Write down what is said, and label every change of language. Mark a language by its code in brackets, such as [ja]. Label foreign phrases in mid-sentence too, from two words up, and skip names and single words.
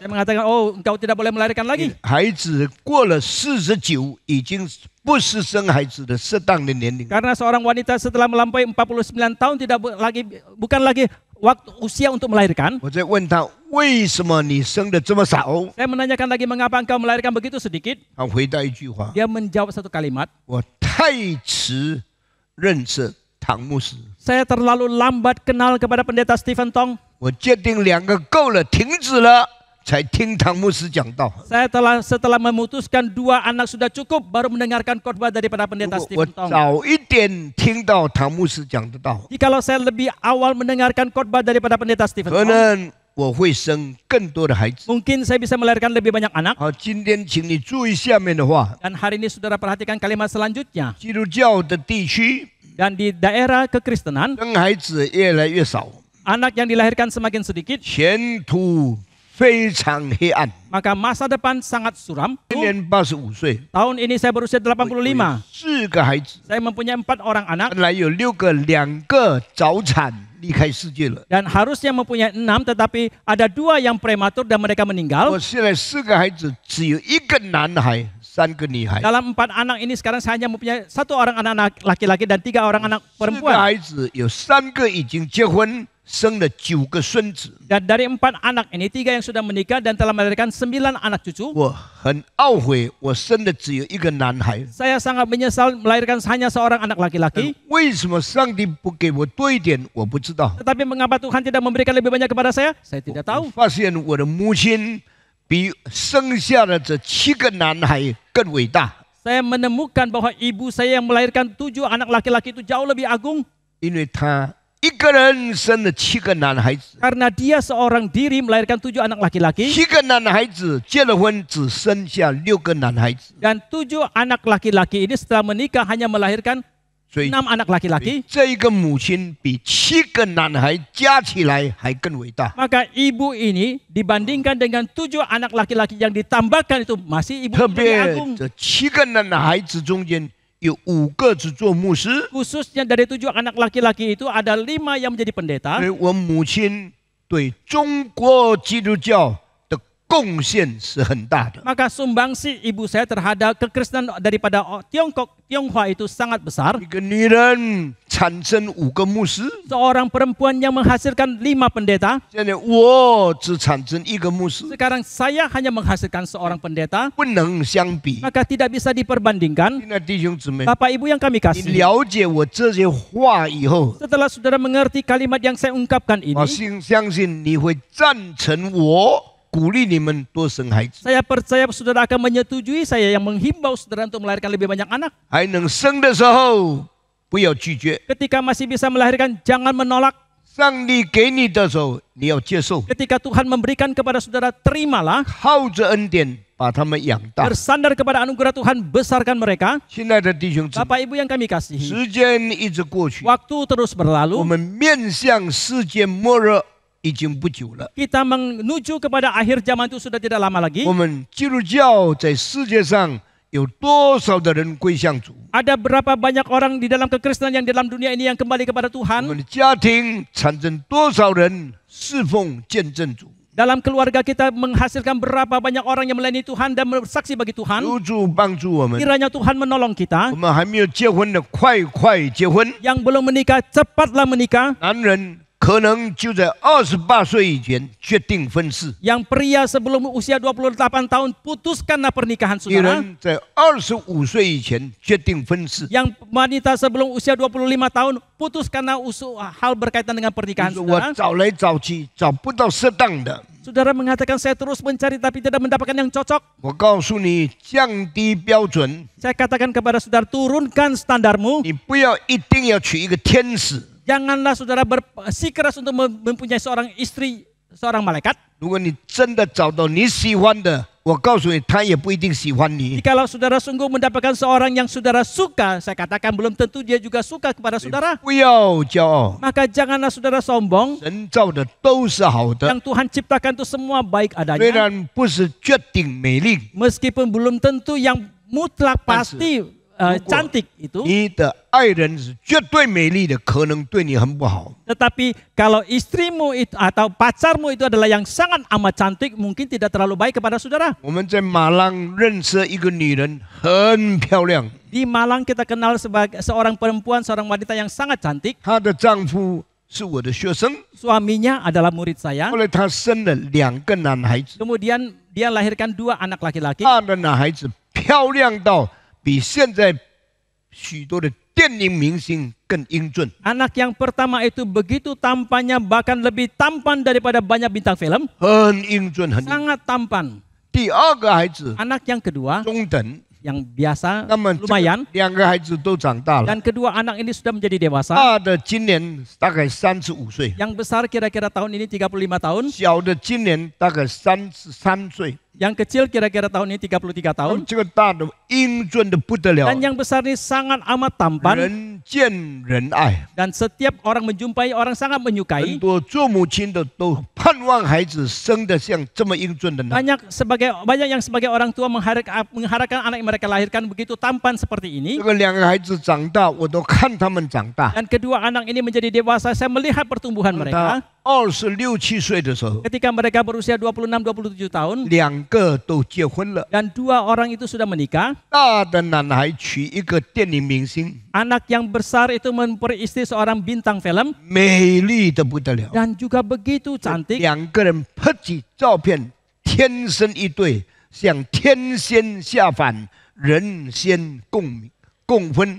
[id] Saya mengatakan, oh engkau tidak boleh melahirkan lagi. [zh] 孩子过了49，已经不是生孩子的适当的年龄。 [id] Karena seorang wanita setelah melampaui 49 tahun bukan lagi waktu usia untuk melahirkan. [zh] 我在问他为什么你生的这么少？ [id] Saya menanyakan lagi mengapa engkau melahirkan begitu sedikit. [zh] 他回答一句话 [id] Dia menjawab satu kalimat, [zh] 我太迟认识唐牧师， [id] saya terlalu lambat kenal kepada pendeta Stephen Tong. [zh] 我鉴定2个够了，停止了，才听唐牧师讲道。 [id] Saya setelah memutuskan 2 anak sudah cukup, baru mendengarkan khotbah daripada [zh] 如 [id] pendeta [zh] 果我 [id] Stephen Tong. [zh] 早一点听到唐牧师讲的道， [id] Jikalau saya lebih awal mendengarkan khotbah daripada pendeta Stephen [zh] 可 [id] Tong, [zh] 能我会生更多的孩子。 [id] mungkin saya bisa melahirkan lebih banyak anak. [zh] 好，今天请你注意下面的话： [id] Dan hari ini saudara perhatikan kalimat selanjutnya. [zh] 基督教的地区 [id] Dan di daerah kekristenan, [zh] 生孩子越来越少， [id] anak yang dilahirkan semakin sedikit, [zh] 前途非常黑暗。 [id] maka masa depan sangat suram. [zh] 今年85岁， [id] Tahun ini saya berusia 85. [zh] 4 个孩子， [id] Saya mempunyai 4 orang anak [zh] 本来有6个，2个早产离开世界了。 [id] dan harusnya mempunyai 6, tetapi ada 2 yang prematur dan mereka meninggal. [zh] 我现在4个孩子，只有1个男孩，3个女孩。 [id] Dalam 4 anak ini sekarang saya hanya mempunyai 1 orang anak laki-laki dan 3 orang anak [zh] 4个 [id] perempuan. [zh] 孩子有3个已经结婚，生了9个孙子。 [id] Dan dari 4 anak ini 3 yang sudah menikah dan telah melahirkan 9 anak cucu. [zh] 我很懊悔，我生的只有1个男孩。 [id] Saya sangat menyesal melahirkan hanya seorang anak laki-laki. [zh] 为什么上帝不给我多一点？我不知道。 [id] Tetapi mengapa Tuhan tidak memberikan lebih banyak kepada saya? Saya tidak [zh] 我 [id] tahu. [zh] 发现我的母亲比生下的这7个男孩更伟大， [id] Saya menemukan bahwa ibu saya yang melahirkan 7 anak laki-laki itu jauh lebih agung. [zh] 因为她一个人生了7个男孩子。 [id] Karena dia seorang diri melahirkan 7 anak laki-laki. [zh] 7 个男孩子结了婚，只生下6个男孩子。 [id] Dan 7 anak laki-laki ini setelah menikah hanya melahirkan [zh] 所以 [id] 6 anak laki-laki. [zh] 这一个母亲比7个男孩加起来还更伟大。 [id] Maka ibu ini dibandingkan dengan 7 anak laki-laki yang ditambahkan itu masih ibu [zh] 特 [id] yang [zh] 别 [id] agung. [zh] 这7个男孩子中间有5个只做牧师， [id] Khususnya dari 7 anak laki-laki itu ada 5 yang menjadi pendeta. [zh] 所以我母亲对中国基督教的贡献是很大的。 [id] Maka sumbangsi ibu saya terhadap kekristenan daripada Tionghoa itu sangat besar. [zh] 一个女人产生5个牧师， [id] Seorang perempuan yang menghasilkan 5 pendeta. [zh] 现在我只产生1个牧师， [id] Sekarang saya hanya menghasilkan seorang pendeta. [zh] 不能相比。 [id] Maka tidak bisa diperbandingkan. [zh] 亲爱的弟兄姊妹， [id] Bapak Ibu yang kami [zh] 你 [id] kasih. [zh] 了解我这些话以后， [id] Setelah saudara mengerti kalimat yang saya ungkapkan ini, [zh] 我相信你会赞成我鼓励你们多生孩子， [id] saya percaya saudara akan menyetujui saya yang menghimbau saudara untuk melahirkan lebih banyak anak. [zh] 还能生的时候不要拒绝。 [id] Ketika masih bisa melahirkan, jangan menolak. [zh] 上帝给你的时候，你要接受， [id] Ketika Tuhan memberikan kepada saudara, terimalah. [zh] 靠着恩典把他们养大。 [id] Bersandar kepada anugerah Tuhan, besarkan mereka. [zh] 亲爱的弟兄姊妹， [id] Bapak Ibu yang kami kasihi, [zh] 时间一直过去， [id] waktu terus [zh] 我 [id] berlalu. [zh] 们面向世界末日已经不久了。 [id] Kita menuju kepada akhir zaman itu sudah tidak lama lagi. [zh] 我们基督教在世界上有多少的人归向主？ [id] Ada berapa banyak orang di dalam kekristenan yang di dalam dunia ini yang kembali kepada [zh] 我 [id] Tuhan? [zh] 们的家庭产生多少人侍奉见证主？ [id] Dalam keluarga kita menghasilkan berapa banyak orang yang melayani Tuhan dan bersaksi bagi Tuhan? [zh] 求主帮助我们。 [id] Kiranya Tuhan menolong kita. [zh] 我们还没有结婚的，快结婚。 [id] Yang belum menikah, cepatlah menikah. [zh] 男人可能就在28岁以前决定分事， [id] Yang pria sebelum usia 28 tahun, putuskanlah pernikahan [zh] 女 [id] saudara. [zh] 人在25岁以前决定分事。 [id] Yang wanita sebelum usia 25 tahun, putuskanlah hal berkaitan dengan [zh] 你 [id] pernikahan [zh] 说我 [id] saudara. [zh] 找来找去找不到适当的， [id] Saudara mengatakan saya terus mencari tapi tidak mendapatkan yang cocok. [zh] 我告诉你，降低标准， [id] Saya katakan kepada saudara, turunkan standarmu. [zh] 你不要一定要娶一个天使。 [id] Janganlah saudara bersikeras untuk mempunyai seorang istri, seorang malaikat. [zh] 如果你真的找到你喜欢的，我告诉你，他也不一定喜欢你。 [id] Jikalau saudara sungguh mendapatkan seorang yang saudara suka, saya katakan belum tentu dia juga suka kepada saudara. [zh] 不要骄傲， [id] Maka janganlah saudara sombong. [zh] 神造的都是好的， [id] Yang Tuhan ciptakan itu semua baik [zh] 虽 [id] adanya. [zh] 然不是绝顶美丽， [id] Meskipun belum tentu yang mutlak pasti cantik itu. [zh] 你的爱人是绝对美丽的，可能对你很不好。 [id] Tetapi kalau istrimu itu atau pacarmu itu adalah yang sangat amat cantik, mungkin tidak terlalu baik kepada saudara. [zh] 我们在马浪认识一个女人，很漂亮， [id] Di Malang kita kenal sebagai seorang perempuan, seorang wanita yang sangat cantik. [zh] 她的丈夫是我的学生， [id] Suaminya adalah murid saya. [zh] 后来她生了2个男孩子， [id] Kemudian dia lahirkan 2 anak laki-laki. [zh] 大的男孩子漂亮到比现在许多的电影明星更英俊。 [id] Anak yang pertama itu begitu tampannya, bahkan lebih tampan daripada banyak bintang film. [zh] 很英俊，很英俊。 [id] Sangat tampan. [zh] 第2个孩子 [id] Anak yang kedua, [zh] 中等， [id] yang biasa, [zh] 那么 [id] lumayan. [zh] 2个孩子都长大了。 [id] Dan kedua anak ini sudah menjadi dewasa. [zh] 大的今年大概35岁， [id] Yang besar kira-kira tahun ini 35 tahun. [zh] 小的今年大概33岁。 [id] Yang kecil kira-kira tahun ini 33 tahun. [zh] 这个大的英俊的不得了， [id] Dan yang besar ini sangat amat tampan. [zh] 人见人爱。 [id] Dan setiap orang menjumpai, orang sangat [zh] 很 [id] menyukai. [zh] 多做母亲的都盼望孩子生得像这么英俊的男。 [id] Banyak yang sebagai orang tua mengharapkan anak yang mereka lahirkan begitu tampan seperti ini. [zh] 这个2个孩子长大，我都看他们长大。 [id] Dan kedua anak ini menjadi dewasa, saya melihat pertumbuhan [zh] 他 [id] mereka. [zh] 26、7岁的时候， [id] Ketika mereka berusia 26-27 tahun. [zh] 2 个都结婚了。 [id] Dan 2 orang itu sudah menikah. [zh] 大的男孩娶一个电影明星， [id] Anak yang besar itu memperistri seorang bintang film. [zh] 美丽的不得了。 [id] Dan juga begitu cantik. [zh] 2 个人拍起照片，天生一对，像天仙下凡，人仙共分。